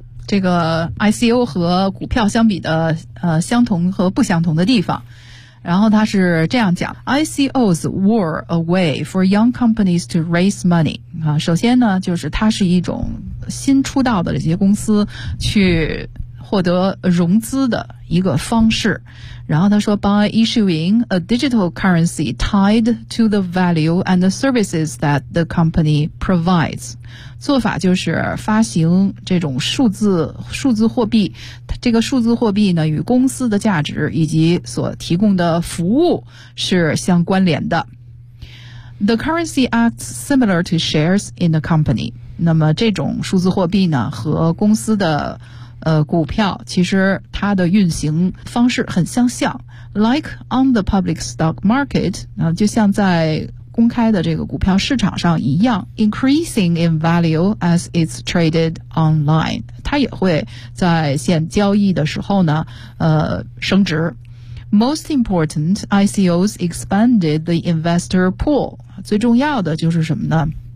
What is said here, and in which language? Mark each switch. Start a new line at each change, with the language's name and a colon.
Chinese: 这个 ICO 和股票相比的相同和不相同的地方，然后他是这样讲 ，
English: ICOs were a way for young companies to raise money
Chinese: 啊，首先呢，就是它是一种新出道的这些公司去获得融资的一个方式，然后他说 ，
English: by issuing a digital currency tied to the value and the services that the company provides。
Chinese: 做法就是发行这种数字货币，这个数字货币呢与公司的价值以及所提供的服务是相关联的。
English: The currency acts similar to shares in the company.
Chinese: 那么这种数字货币呢和公司的股票其实它的运行方式很相像。
English: Like on the public stock market,
Chinese: 就像在公开的这个股票市场上一样
English: increasing in value as it's traded online
Chinese: 它也会在线交易的时候呢升值
English: most important ICOs expanded the investor pool
Chinese: 最重要的就是什么呢